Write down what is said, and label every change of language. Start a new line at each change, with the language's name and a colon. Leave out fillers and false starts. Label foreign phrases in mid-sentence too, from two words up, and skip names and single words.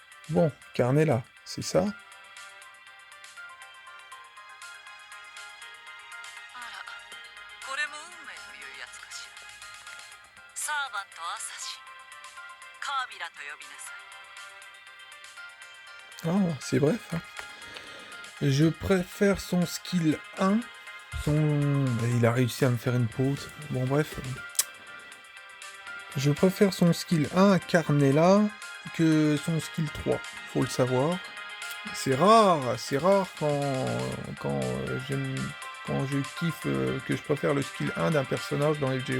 French: Bon, Carnella, c'est ça?
Japanese: あら、これも運命というやつかしら。サーバントアサシン、カービラと呼びなさい。
French: Ah, c'est bref, hein. Je préfère son skill 1. Il a réussi à me faire une pause. Bon, bref. Je préfère son skill 1 à Carnella que son skill 3. Faut le savoir. C'est rare quand je kiffe que je préfère le skill 1 d'un personnage dans FGO.